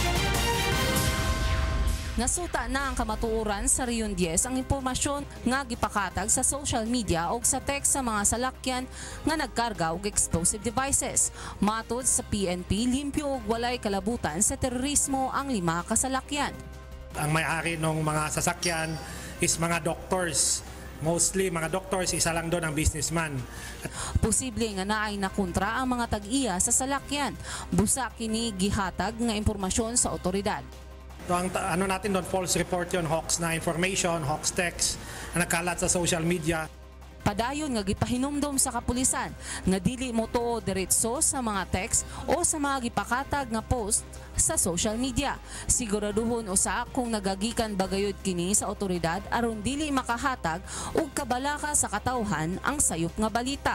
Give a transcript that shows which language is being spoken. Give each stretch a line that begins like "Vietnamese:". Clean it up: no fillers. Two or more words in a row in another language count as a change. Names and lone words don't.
Cebuano: Nasuta na ang kamatuoran sa Rion 10 ang impormasyon nga gipakatag sa
English: social media
Cebuano: o sa text sa mga salakyan nga nagkarga og explosive devices. Matod sa PNP, limpyo og walay kalabutan sa terorismo ang 5 kasalakyan.
Filipino: Ang may-ari ng mga sasakyan is mga doctors. Mostly mga doctors, isa lang doon ang businessman.
Cebuano: Posible nga naay nakontra ang mga tag-iya sa salakyan. Busa kini gihatag nga impormasyon sa otoridad.
Filipino: So ang ano natin doon,
English: false report
Filipino: yun, hoax na information,
English: hoax text
Filipino: na nagkalat sa
English: social media.
Cebuano: Padayon nga gipahinumdom sa kapulisan nga dili mo tuo diretso sa mga text o sa mga gipakatag nga post sa
English: social media.
Cebuano: Siguraduhon usa kung nagagikan bagayod kini sa otoridad aron dili makahatag og kabalaka sa katawhan ang sayop nga balita.